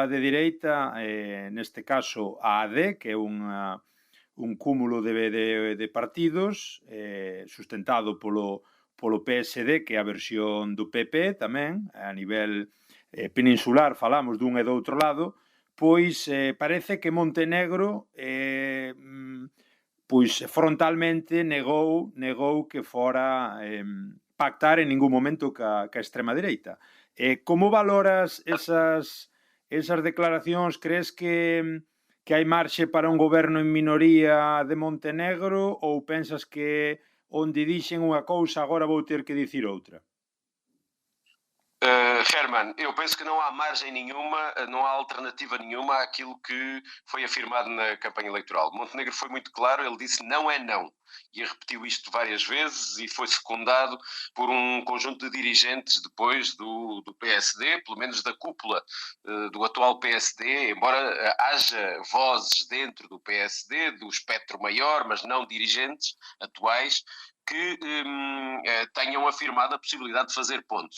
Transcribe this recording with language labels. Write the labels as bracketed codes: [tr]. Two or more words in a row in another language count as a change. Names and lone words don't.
[gl] de direita, neste caso a AD, que é un cúmulo de partidos sustentado polo PSD, que é a versión do PP tamén, a nivel peninsular falamos dun e do outro lado, pois parece que Montenegro pois frontalmente negou que fora pactar en ningún momento ca extrema dereita. Como valoras esas declaracións? Crees que hai marxe para un goberno en minoría de Montenegro ou pensas que onde dixen unha cousa agora vou ter que dicir outra? Herman, [pt] eu penso que não há margem nenhuma, não há alternativa nenhuma àquilo que foi afirmado na campanha eleitoral. Montenegro foi muito claro, ele disse não é não. e repetiu isto várias vezes e foi secundado por um conjunto de dirigentes depois do PSD, pelo menos da cúpula do atual PSD, embora haja vozes dentro do PSD, do espectro maior, mas não dirigentes atuais, que tenham afirmado a possibilidade de fazer pontos.